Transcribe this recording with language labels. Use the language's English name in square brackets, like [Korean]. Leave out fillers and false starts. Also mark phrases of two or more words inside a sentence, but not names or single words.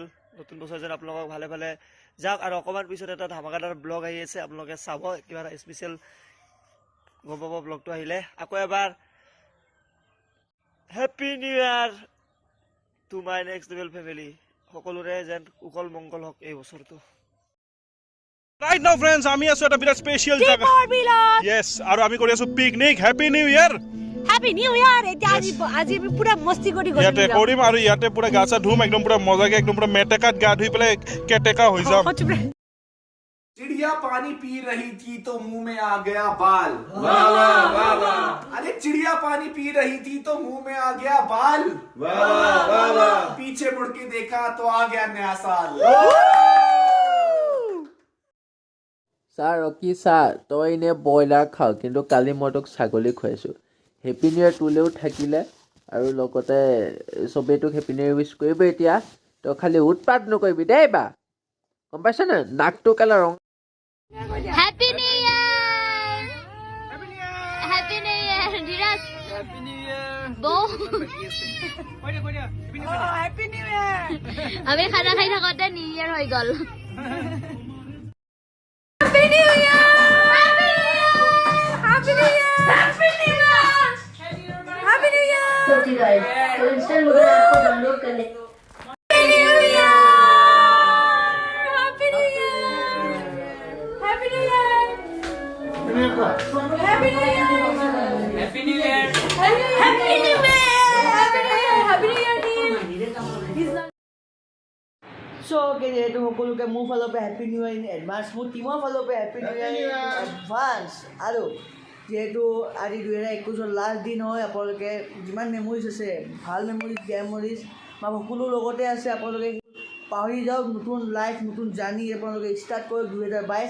[Assamese] নতুন বছৰ যেন আপোনালোকক ভালে ভালে যাওক। আৰু অকণমান পিছত এটা ধামাকাদাৰ ব্লগ আহি আছে, আপোনালোকে চাব। কিবা এটা স্পেচিয়েল গম পাব ব্লগটো আহিলে। আকৌ এবাৰ [English] Happy new year to my next level family. [Assamese] সকলোৰে যেন কুশল মংগল হওক এই বছৰটো। [English] Right now friends, [Assamese] আমি আছো এটা বিৰাট স্পেশাল জায়গা। Yes, আৰু আমি কৰি আছো পিকনিক। [English] Happy new year. Happy new year. [Assamese] এটা আজি পুরা মস্তি কৰি ইয়াতে কৰিম আৰু ইয়াতে পুৰা গা চা ধুম একদম পুৰা মজাকে, একদম পুৰা মেটেকাত গা ধুই পেলাই কেটেকা হৈ যাম। [Hindi] चिड़िया पानी पी रही थी तो मुंह में आ गया बाल। वाह वाह वाह वाह। अरे चिड़िया पानी पी रही थी तो मुंह में आ गया बाल। वाह वाह वाह। पीछे मुड़ के देखा तो आ गया नया साल। [Assamese] ছাৰ ৰকি ছাৰ, তই এনে ব্ৰইলাৰ খাওঁ কিন্তু কালি মই তোক ছাগলী খুৱাইছোঁ। [English] Happy new year [Assamese] তোলেও থাকিলে, আৰু লগতে চবেই তোক [English] Happy new year wish [Assamese] কৰিব। এতিয়া তই খালি উৎপাত নকৰিবি দেই বা, গম পাইছ নে? নাকটো কালে ৰং। [English] Happy new year. Happy new year ধীৰাজ। Happy new year বৌ। Happy new year. [Assamese] আমি খানা খাই থাকোঁতে নিউ ইয়ার হৈ গ'ল। [English] Happy new year. Happy new year. Happy new year. Happy new year. Happy new year. [Hindi] तो इंस्टेंट मुझे आपको डाउनलोड कर ले। [English] Happy new year. Happy new year. Happy new year. Happy new year. Happy new year. Happy new year. Happy new year team. [Assamese] সো কে যিহেতু সকলোকে মোৰ ফালৰ পৰা [English] Happy new year in advance, [Assamese] মোৰ টিমৰ ফালৰ পৰা [English] Happy new year in advance. [Assamese] আৰু যিহেতু আজি 2021 লাষ্ট দিন হয়, আপোনালোকে যিমান মেমৰিজ আছে, ভাল মেমৰিজ বেয়া মেমৰিজ বা সকলো লগতে আছে, আপোনালোকে পাহৰি যাওক। নতুন লাইফ নতুন জাৰ্ণি আপোনালোকে ষ্টাৰ্ট কৰক 2022।